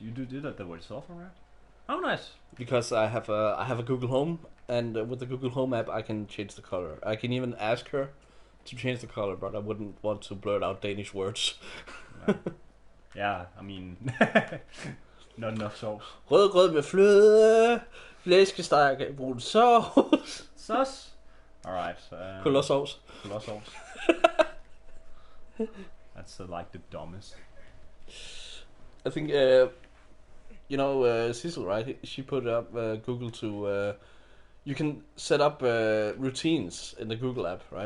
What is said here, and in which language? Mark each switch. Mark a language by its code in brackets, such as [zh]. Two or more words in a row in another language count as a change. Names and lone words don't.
[en] You do that with software, right? Oh, nice. Because I have a Google Home, and with the Google Home app, I can change the color. I can even ask her to change the color, but I wouldn't want to blurt out Danish words. Yeah, I mean, not enough sauce. [da] Rød med fløde, flæskesteg, brun sovs. [en] Sauce. All right. Colossus. Colossus. That's like the dumbest. I think Cecil, right? She put up Google to. You can set up routines in the Google app, right?